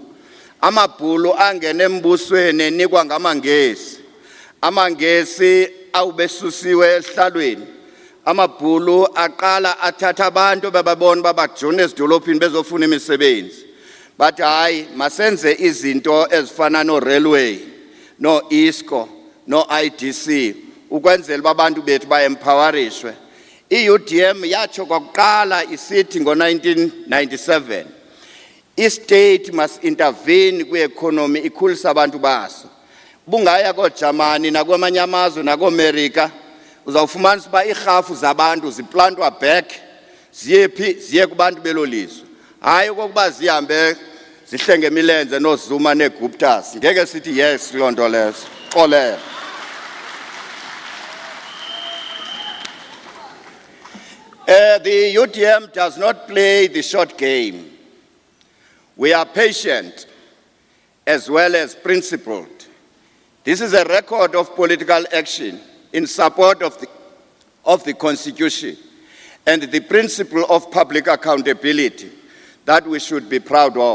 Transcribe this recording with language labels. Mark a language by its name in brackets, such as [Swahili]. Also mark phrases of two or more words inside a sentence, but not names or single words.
[Xhosa] Amabhulu angene embusweni enikwa ngamangesi. Amangesi awubesusiwe esihlalweni. Amabhulu aqala athatha abantu bababona babajone ezidolophini bezofuna imisebenzi. But hayi masenze izinto ezifana no-railway, no-ISCO, no-IDC ukwenzela abantu bethu ba-empowerishwe. I-UDM yatsho kwakuqala isithi ngo-1997 i- [English] state must intervene [Xhosa] kwi-economy ikhulisa abantu baso. Bungaya koJamani nakwamanye amazwe nakoAmerica uzawufumanisa uba iirhafu zabantu ziplantwa back ziye kubantu belo lizwe. Hayi okokuba zihambe zihlenge imilenze noZuma neGuptas. Ngeke sithi yes loo nto lezo. Xolele. [English] The UDM does not play the short game. We are patient as well as principled. This is a record of political action in support of the Constitution and the principle of public accountability that we should be proud of.